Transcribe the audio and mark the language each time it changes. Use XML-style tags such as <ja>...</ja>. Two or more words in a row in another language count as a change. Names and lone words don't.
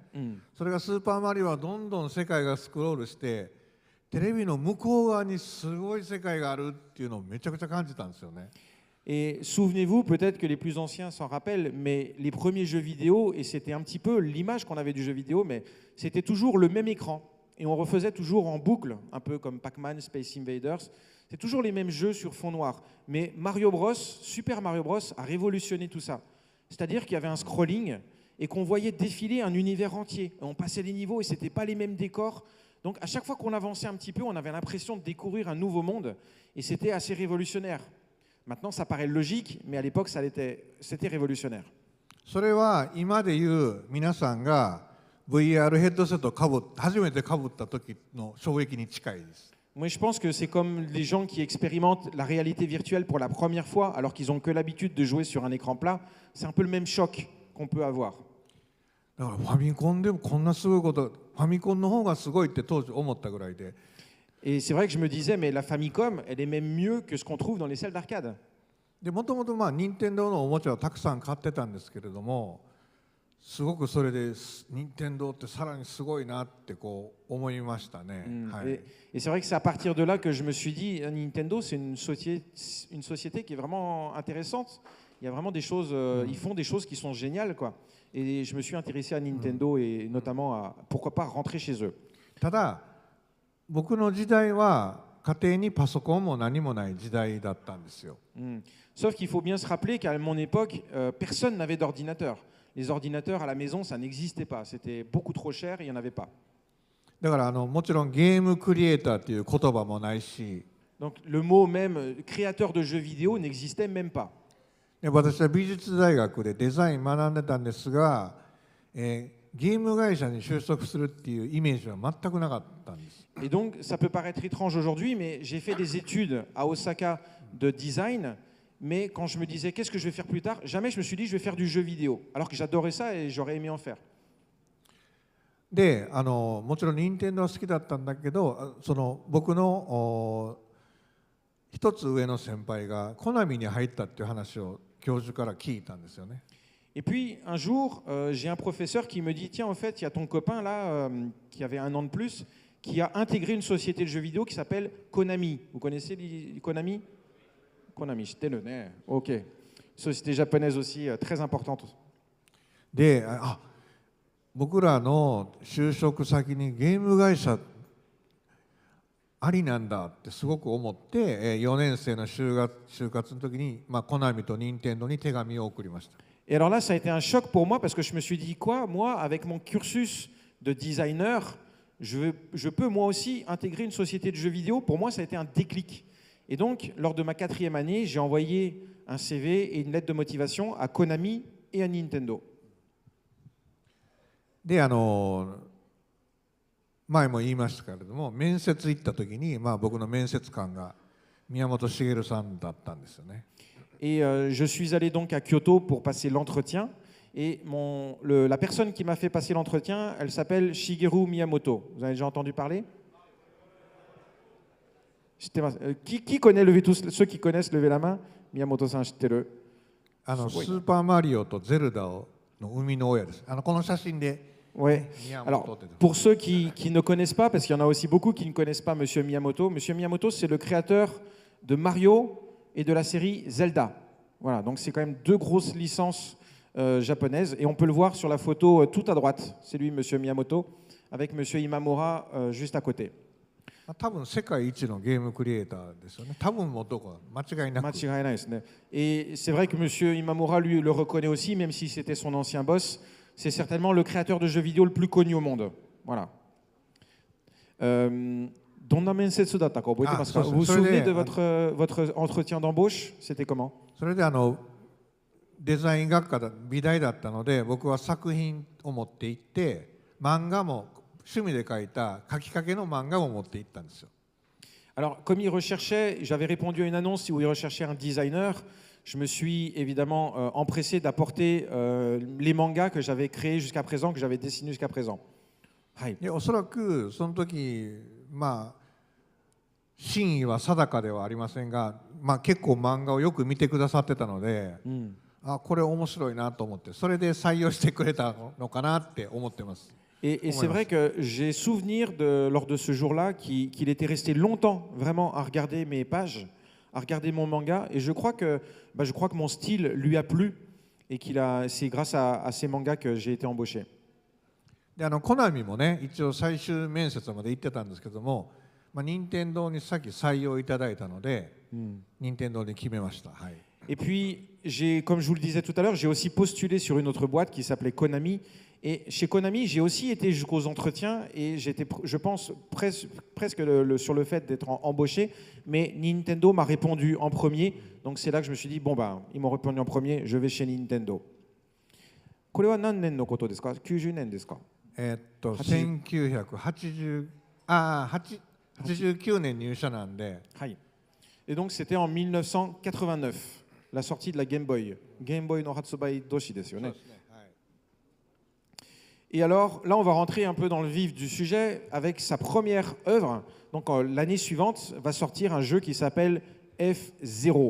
<ja>それがスーパーマリオはどんどん世界がスクロールしてテレビの向こう側にすごい世界があるっていうのをめちゃくちゃ感じたんですよね。</ja> <fr>Et souvenez-vous, peut-être que les plus anciens s'en rappellent, mais les premiers jeux vidéo, et c'était un petit peu l'image qu'on avait du jeu vidéo, mais c'était toujours le même écran. Et on refaisait toujours en boucle, un peu comme Pac-Man, Space Invaders. C'est toujours les mêmes jeux sur fond noir. Mais Mario Bros, Super Mario Bros a révolutionné tout ça. C'est-à-dire qu'il y avait un scrolling et qu'on voyait défiler un univers entier. On passait les niveaux et ce n'était pas les mêmes décors. Donc à chaque fois qu'on avançait un petit peu, on avait l'impression de découvrir un nouveau monde. Et c'était assez révolutionnaire. Maintenant, ça paraît logique, mais à l'époque, c'était révolutionnaire.</fr> <ja>それは今でいう皆さんが VR ヘッドセットを初めて被った時の衝撃に近いです。</ja> <fr>Moi, je pense que c'est comme les gens qui expérimentent la réalité virtuelle pour la première fois, alors qu'ils n'ont que l'habitude de jouer sur un écran plat. C'est un peu le même choc qu'on peut avoir.</fr> <ja>だからファミコンでもこんなすごいこと、ファミコンの方がすごいって当時思ったぐらいで。</ja> <fr>Et c'est vrai que je me disais, mais la Famicom, elle est même mieux que ce qu'on trouve dans les salles d'arcade.</fr> <ja>でもともと任天堂のおもちゃをたくさん買ってたんですけれども、すごくそれで任天堂ってさらにすごいなってこう思いましたね。</ja> <fr>Et c'est vrai que c'est à partir de là que je me suis dit, Nintendo, c'est une société qui est vraiment intéressante. Il y a vraiment des choses, ils font des choses qui sont géniales, quoi. Et je me suis intéressé à Nintendo et notamment à, pourquoi pas, rentrer chez eux.</fr> <ja>ただ僕の時代は家庭にパソコンも何もない時代だったんですよ。</ja> <fr>Sauf qu'il faut bien se rappeler qu'à mon époque, personne n'avait d'ordinateur. Les ordinateurs à la maison, ça n'existait pas. C'était beaucoup trop cher et il n'y en avait pas.</fr> <ja>だからもちろんゲームクリエイターっていう言葉もないし。</ja> <fr>Donc le mot même créateur de jeux vidéo n'existait même pas.</fr> <ja>私は美術大学でデザイン学んでたんですが、ゲーム会社に就職するっていうイメージは全くなかったんです。</ja> <fr>Et donc ça peut paraître étrange aujourd'hui, mais j'ai fait des études à Osaka de design. Mais quand je me disais qu'est-ce que je vais faire plus tard, jamais je me suis dit je vais faire du jeu vidéo, alors que j'adorais ça et j'aurais aimé en faire.</fr> <ja>で、もちろん任天堂は好きだったんだけど、その僕の一つ上の先輩がコナミに入ったっていう話を教授から聞いたんですよね。</ja> <fr>Et puis un jour, j'ai un professeur qui me dit tiens en fait il y a ton copain là qui avait 1 an de plus qui a intégré une société de jeux vidéo qui s'appelle Konami. Vous connaissez Konami? Konami, c'était le nez. Ok. Société japonaise aussi très importante.</fr> <ja>で、僕らの就職先にゲーム会社ありなんだってすごく思って、4年生の就活の時にコナミと任天堂に手紙を送りました。</ja> <fr>Et alors là, ça a été un choc pour moi parce que je me suis dit quoi, moi, avec mon cursus de designer, je peux moi aussi intégrer une société de jeux vidéo. Pour moi, ça a été un déclic. Et donc, lors de ma 4e année, j'ai envoyé un CV et une lettre de motivation à Konami et à Nintendo.</fr> <ja>で、前も言いましたけれども、面接行った時に、僕の面接官が宮本茂さんだったんですよね。</ja> <fr>Et je suis allé donc à Kyoto pour passer l'entretien. Et la personne qui m'a fait passer l'entretien, elle s'appelle Shigeru Miyamoto. Vous avez déjà entendu parler? Qui connaît, levez tous, ceux qui connaissent, levez la main.</fr> <ja>Miyamoto-san, 知ってる? スーパーマリオとゼルダの生みの親です。この写真で。</ja> <fr>Oui. Alors, pour ceux qui ne connaissent pas, parce qu'il y en a aussi beaucoup qui ne connaissent pas Monsieur Miyamoto, Monsieur Miyamoto, c'est le créateur de Mario et de la série Zelda. Voilà, donc c'est quand même 2 grosses licences japonaises. Et on peut le voir sur la photo tout à droite. C'est lui, Monsieur Miyamoto, avec Monsieur Imamura juste à côté.</fr> <ja>多分世界一のゲームクリエイターですよね。多分もどこ間違いなく。間違いないですね。</ja> <fr>Et c'est vrai que Monsieur Imamura lui le reconnaît aussi, même si c'était son ancien boss. C'est certainement le créateur de jeux vidéo le plus connu au monde. Voilà.</fr> <ja>どんな面接だったか覚えてますか?</ja> <fr>Vous vous souvenez de votre entretien d'embauche? C'était comment?</fr> <ja>それでデザイン学科美大だったので、僕は作品を持って行って漫画も趣味で描いた描きかけの漫画を持って行ったんですよ。</ja> <fr>Alors, comme il recherchait, j'avais répondu à une annonce où il recherchait un designer. Je me suis évidemment empressé d'apporter les mangas que j'avais créés jusqu'à présent, que j'avais dessinés jusqu'à présent.</fr> <ja>でおそらくその時まあ真意は定かではありませんが、まあ、結構漫画をよく見てくださってたので、あこれ面白いなと思ってそれで採用してくれたのかなって思ってます。</ja> <fr>Et c'est vrai que j'ai souvenir lors de ce jour-là qu'il était resté longtemps vraiment à regarder mes pages, à regarder mon manga, et je crois que mon style lui a plu et c'est grâce à ces mangas que j'ai été embauché.</fr> <ja>でコナミもね一応最終面接まで行ってたんですけども、まあ、任天堂にさっき採用いただいたので、任天堂に決めました。はい。</ja> <fr>Et puis, comme je vous le disais tout à l'heure, j'ai aussi postulé sur une autre boîte qui s'appelait Konami. Et chez Konami, j'ai aussi été jusqu'aux entretiens et j'étais, je pense, presque sur le fait d'être embauché. Mais Nintendo m'a répondu en premier. Donc c'est là que je me suis dit, bon, ben, ils m'ont répondu en premier, je vais chez Nintendo.</fr> <ja>これは何年のことですか ?90 年ですか 89年入社なんで。</ja> <fr>はい。Et donc c'était en 1989, la sortie de la Game Boy.</fr> <ja>Game Boy の発売同時ですよね.</ja> <fr>Et alors, là, on va rentrer un peu dans le vif du sujet avec sa première œuvre. Donc, l'année suivante, va sortir un jeu qui s'appelle F0.</fr>